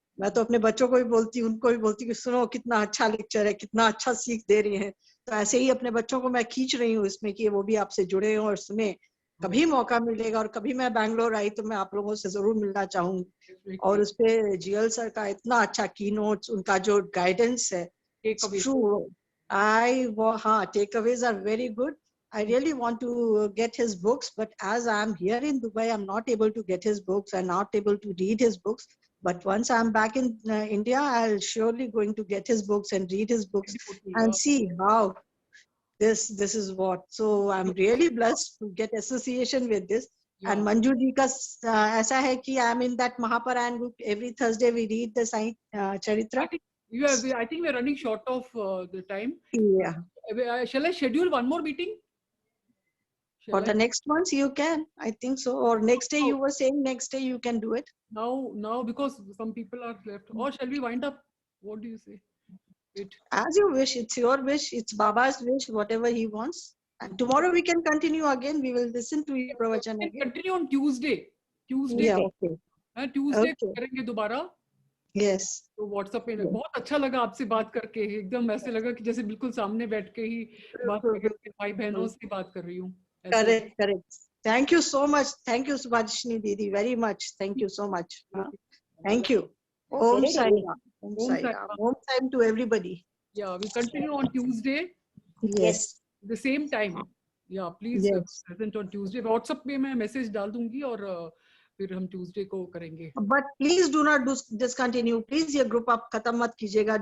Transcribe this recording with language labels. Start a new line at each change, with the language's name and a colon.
Hindi: मैं तो अपने बच्चों को भी बोलती हूँ, उनको भी बोलती हूँ कि सुनो कितना अच्छा लेक्चर है, कितना अच्छा सीख दे रही है. तो ऐसे ही अपने बच्चों को मैं खींच रही हूँ इसमें कि वो भी आपसे जुड़े हों और सुने. कभी मौका मिलेगा और कभी मैं बैंगलोर आई तो मैं आप लोगों से जरूर मिलना चाहूंगी. और उस पे जीएल सर का इतना अच्छा की नोट्स, उनका जो गाइडेंस है, ट्रू.
English: हाँ, takeaways are very good. I really want to get his books, but as I'm here in Dubai, I'm not able to get his books. I'm not able to read his books. But once I'm back in India, I'll surely going to get his books and read his books and see how this is what. So I'm really blessed to get association with this. And
Hindi: Manju ji ka aisa hai ki
English: I'm in that Mahaparayan group. Every Thursday we read the Sai Charitra. I think we're running short of the time. Yeah. Shall I schedule one more meeting? For the next months you can, I think so. Or next day, you were saying next day you can do it. Now because some people are left. Or shall we wind up? What do you say? As you wish. It's your wish. It's Baba's wish. Whatever he wants. And tomorrow we can continue again. We will listen to your pravachan again. Continue on Tuesday. Yeah, okay.
Hindi: Tuesday करेंगे दोबारा.
English: Yes.
Hindi: तो WhatsApp पे बहुत अच्छा लगा आपसे बात करके. एकदम ऐसे लगा कि जैसे बिल्कुल सामने बैठ के ही बात कर रही हूँ, भाई बहनों से बात कर रही हूँ.
English: Correct. Thank you so much. Thank you, Subhashini Didi, very much. Thank you so much. Thank you. Om Sai Ram. Om Sai Ram. Om Sai to everybody. Yeah, we continue on Tuesday. Yes. The same time. Yeah, please present on Tuesday.
Hindi: WhatsApp पे मैं message डाल दूँगी और फिर हम Tuesday को करेंगे.
English: But please do not discontinue.
Hindi: Please ये group आप खत्म मत कीजिएगा.